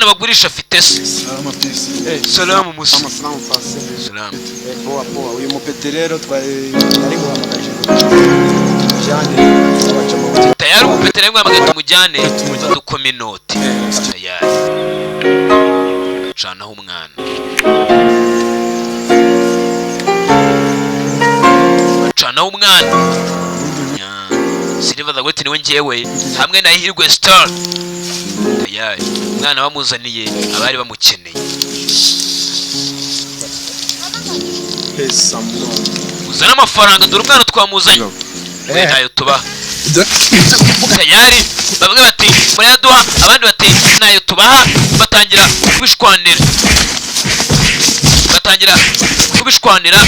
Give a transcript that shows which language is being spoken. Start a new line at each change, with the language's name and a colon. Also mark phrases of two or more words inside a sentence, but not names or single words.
Kinyarwanda: umurisha afite se.
Swahili: Salama peace. Salamu musa. Salamu fasi. Salamu. Poa poa.
Kinyarwanda: Uyu mupete rero twari guhamagaje. Jane abacamo. Tayari umupete rero mwamagaye tumujyane dukome inoti. Tayari. Canaho umwana. Canaho umwana. Silver the Wet niwe ngewe hamwe na Ihirwe Star. Tayari umwana bamuzaniye abari bamukeneye. Uzana amafaranga dore umwana twamuzanye. Ntayo tuba. Tayari bavuga bati murayaduha, abandi bati ntayo tubaha, batangira kubishwanira.